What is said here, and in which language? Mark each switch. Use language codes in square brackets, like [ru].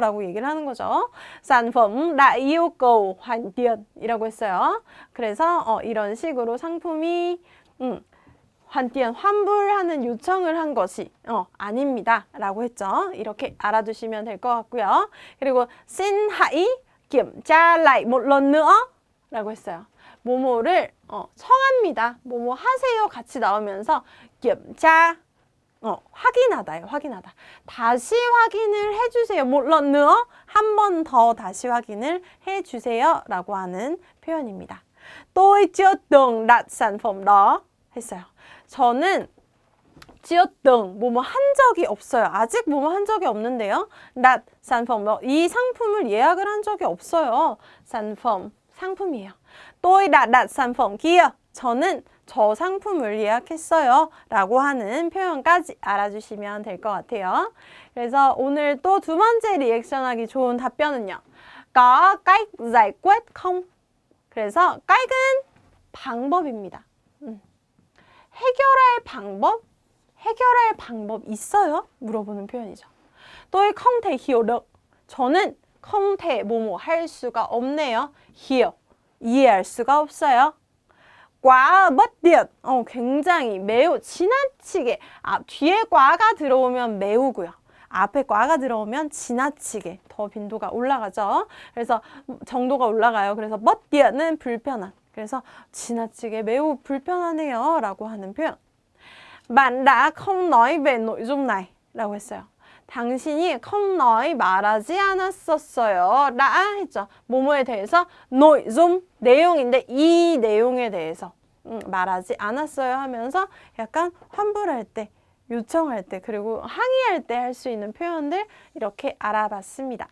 [ko] 라고 얘기를 하는 거죠. [vi] sản phẩm đã yêu cầu hoàn tiền [ko] 이라고 했어요. 그래서 이런 식으로 상품이 hoàn tiền 환불하는 요청을 한 것이 아닙니다 라고 했죠. 이렇게 알아두시면 될 것 같고요. [vi] 그리고 xin hãy kiểm tra lại một lần nữa [ko] 라고 했어요. 뭐뭐를 청합니다. 뭐뭐 하세요 같이 나오면서 kiểm tra 확인하다예요. 확인하다. 다시 확인을 해주세요. 물론 nữa 한 번 더 다시 확인을 해주세요 라고 하는 표현입니다. [vi] tôi chưa từng đặt sản phẩm đó [ko] 했어요. 저는 chưa từng 뭐뭐 한 적이 없어요. 아직 뭐뭐 한 적이 없는데요. đặt sản phẩm đó 이 상품을 예약을 한 적이 없어요. sản phẩm 상품이에요. [vi] tôi đã đặt sản phẩm kia [ko] 저는 저 상품을 예약했어요 라고 하는 표현까지 알아주시면 될 것 같아요. 그래서 오늘 또 두 번째 리액션하기 좋은 답변은요. [vi] có cách giải quyết không? [ko] 그래서 cách 은 방법입니다. 해결할 방법 있어요? 물어보는 표현이죠. [vi] tôi không thể hiểu được [ko] 저는 [vi] không thể [ko] 뭐뭐 할 수가 없네요. hiểu 이해할 수가 없어요. quá bất tiện 굉장히 매우 지나치게 뒤에 과가 들어오면 매우고요. 앞에 과가 들어오면 지나치게 더 빈도가 올라가죠. 그래서 정도가 올라가요. 그래서 bất tiện 은 불편한. 그래서 지나치게 매우 불편하네요 라고 하는 표현. [vi] bạn đã không nói về nội dung này [ko] 라고 했어요. 당신이 không nói 말하지 않았었어요. đã 했죠. 뭐뭐에 대해서 nội dung 내용인데 이 내용에 대해서 말하지 않았어요 하면서 약간 환불할 때, 요청할 때, 그리고 항의할 때 할 수 있는 표현들 이렇게 알아봤습니다.